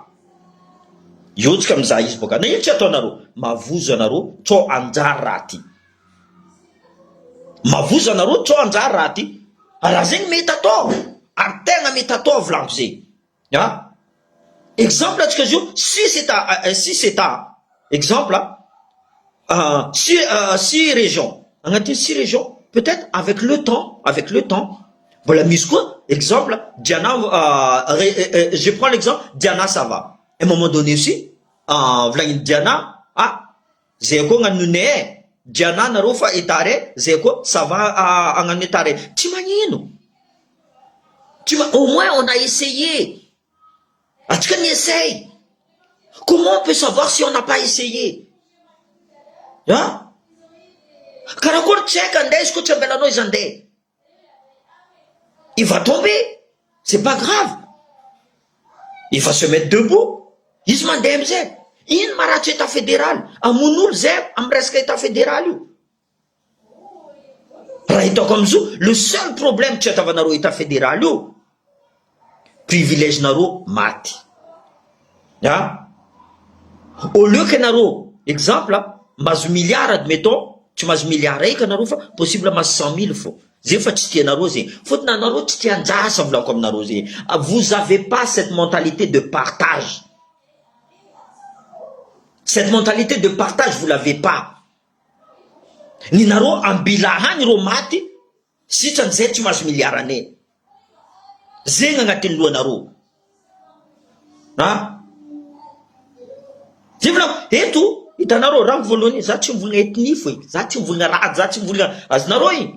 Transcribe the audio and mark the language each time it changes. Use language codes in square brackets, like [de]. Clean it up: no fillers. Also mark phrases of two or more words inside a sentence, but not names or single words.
[mg] Io tsika mizaha izy boka. Na ino tsy ataonareo? Mavozo anareo tsao anjary raha ty. Mavozo anareo tsao anjary raha ty. Raha zegny mety atao. Ary tegna mety atao volako zegny. Exemple atsika zio, [fr] si c'est exemple, si régions. Agnatin'ny 6 régions, peut-être avec le temps, voilà, [mg] misy koa exemple Diana, [fr] je prends l'exemple Diana Sava. À un moment donné aussi, [mg] volagniny Diana, zay koa gnanone Diana nareo fa etare, zay koa Sava agnano etare. Tsy magnino. [fr] Au moins on a essayé. [mg] Atsika ni essaye. [fr] Comment on peut savoir si on n'a pas essayé? [mg] Karakory tsy haiko andeha izy koa tsy ambelanao izy andeha. [fr] Il va tomber. C'est pas grave. Il va se mettre debout. [mg] Izy mandeha amizay. Ino maratsy [fr] état fédéral? [mg] Amon'olo zay amy resaka [fr] état fédéral [mg] io. Raha hitako amizao, [fr] le seul problème [mg] tsy atavanareo [fr] état fédéral [mg] io, privilège nareo maty. [fr] Au lieu que nareo, exemple, mazo milliard admettons, [mg] tsy mazo milliard raiky anareo fa possible mazo 100 000 fo. Zay fa tsy tianareo zegny. Fotony anareo tsy tia anjasa volako aminareo zegny. [fr] Vous avez pas cette mentalité de partage. Cette mentalité de partage, vous l'avez pas. [mg] Ny nareo ambila hagny ro maty, sitrany zay tsy mazo milliard ane. Zegny agnatin'ny lohanareo. Zay volako, eto hitanareo raha voalohany, za tsy mivolagna ethnie fo, za tsy mivolagna raha, za tsy mivolagna azonareo igny.